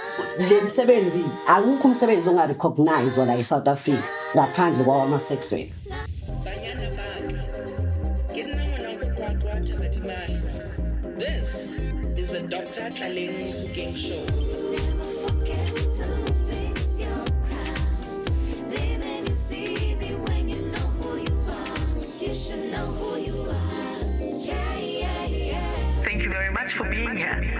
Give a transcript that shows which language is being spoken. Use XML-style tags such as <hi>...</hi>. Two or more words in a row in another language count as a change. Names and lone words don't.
<zu>Le msebenzi akukho umsebenzi ongarecognize la eSouth Africa ngaphandle kwama-sex work.</zu> <en>This is the Dr. Dlamini Cooking Show. Thank you very much for being here.</en>